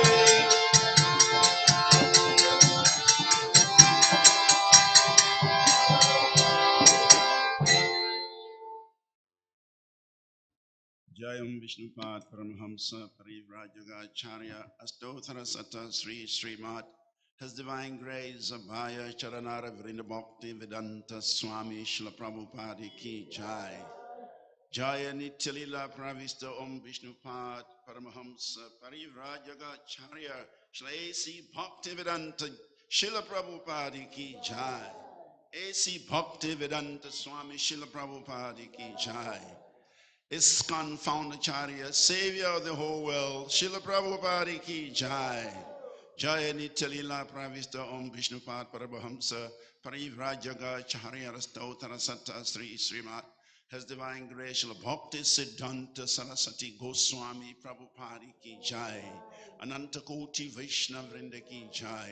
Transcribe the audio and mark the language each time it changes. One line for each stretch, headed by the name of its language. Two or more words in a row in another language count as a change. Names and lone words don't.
Sanskrit: Jayam Vishnupad Paramhamsa Parivrajagacharya Astothara Sata Sri Srimad
English: His Divine Grace
Sanskrit: Abhaya Charanara Vrinda Bhakti Vedanta Swami Srila Prabhupada Ki Jai. Jaya Nityalila Pravista Om Vishnupad Paramahamsa Parivrajagacharya Srila A.C. Bhaktivedanta Srila Prabhupada Ki Jai. A.C. Bhaktivedanta Swami Srila Prabhupada Ki Jai. ISKCON Foundercharya,
English: Savior of the whole world, Srila Prabhupada
Sanskrit: Ki Jai. Jaya Nityalila Pravista Om Vishnupad Paramahamsa Parivrajagacharya Rastottara Satta Sri Srimad
English: His Divine Grace
Sanskrit: Srila Bhakti Siddhanta Saraswati Goswami Prabhupada Ki Jai. Anantakoti Vaishnava Vrinda Ki Jai.